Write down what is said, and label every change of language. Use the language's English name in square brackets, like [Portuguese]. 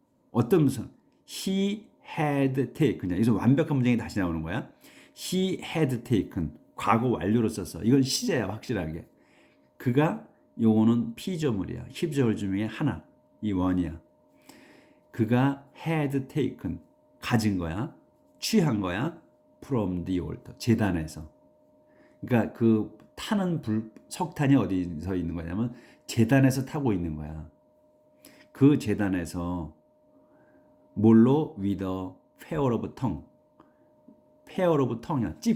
[Korean] 어떤 무슨 [English] he had taken [Korean] 그래서 완벽한 문장이 다시 나오는 거야. he [English] had taken [Korean] 과거 완료로 썼어. 이건 시제야 확실하게. 그가 요거는 피조물이야. 피조물 중에 하나. 이 원이야. 그가 [English] had taken [Korean] 가진 거야. 취한 거야. [English] from the altar [Korean] 제단에서. 그러니까 그 타는 석탄이 어디서 있는 거냐면 제단에서 타고 있는 거야. 그 제단에서 뭘로 [English] with a pair of tongue. pair of tongue이야.